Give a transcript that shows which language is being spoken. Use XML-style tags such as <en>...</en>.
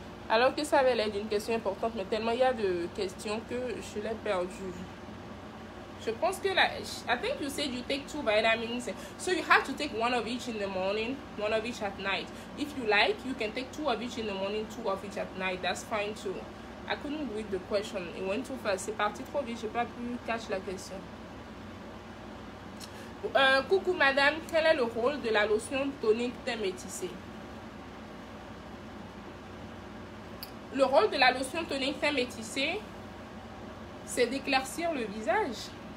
<fr>Alors que ça avait l'air d'une question importante, mais tellement il y a de questions que je l'ai perdue. Je pense que la...</fr> <en>I think you said you take 2 vitamins. So you have to take 1 of each in the morning, 1 of each at night. If you like, you can take 2 of each in the morning, 2 of each at night. That's fine too. I couldn't read the question. It went too fast.</en> <fr>C'est parti trop vite. Je n'ai pas pu catch la question. Coucou madame, quel est le rôle de la lotion tonique teint métissé? Le rôle de la lotion tonique teint métissé, c'est d'éclaircir le visage.</fr>